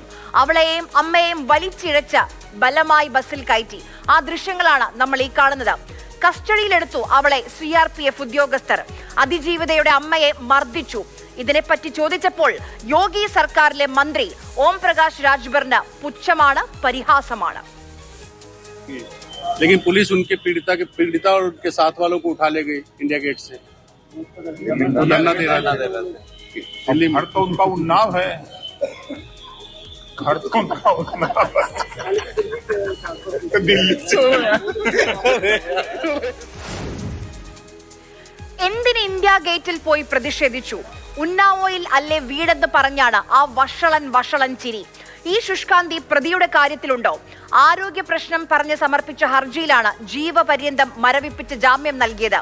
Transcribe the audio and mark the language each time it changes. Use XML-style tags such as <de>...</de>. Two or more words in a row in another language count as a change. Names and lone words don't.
<ml>അവളെയും അമ്മയെയും വലിച്ചിഴച്ച് ബലമായി ബസ്സിൽ കയറ്റി. ആ ദൃശ്യങ്ങളാണ് നമ്മൾ ഈ കാണുന്നത്. കസ്റ്റഡിയിലെടുത്തു അവളെ CRPF ഉദ്യോഗസ്ഥർ. അതിജീവിതയുടെ അമ്മയെ മർദ്ദിച്ചു. ഇതിനെപ്പറ്റി ചോദിച്ചപ്പോൾ യോഗി സർക്കാരിലെ മന്ത്രി ഓം പ്രകാശ് രാജ്ഭറിന് പുച്ഛമാണ്, പരിഹാസമാണ്.</ml> <hi>लेकिन पुलिस उनके पीड़िता और उनके साथ वालों को उठा ले गई इंडिया गेट से। धरना दे रहा दिल्ली में। घर तो उनका उन्नाव है, घर तो उनका उन्नाव है दिल्ली से।</hi> <ml>എന്തിന് ഇന്ത്യ ഗേറ്റിൽ പോയി പ്രതിഷേധിച്ചു? ഉന്നാവോയിൽ അല്ലേ വീടെന്ന് പറഞ്ഞാണ് ആ വഷളൻ ചിരി. ഈ ശുഷ്കാന്തി പ്രതിയുടെ കാര്യത്തിലുണ്ടോ? ആരോഗ്യ പ്രശ്നം പറഞ്ഞ് സമർപ്പിച്ച ഹർജിയിലാണ് ജീവപര്യന്തം മരവിപ്പിച്ച് ജാമ്യം നൽകിയത്.</ml>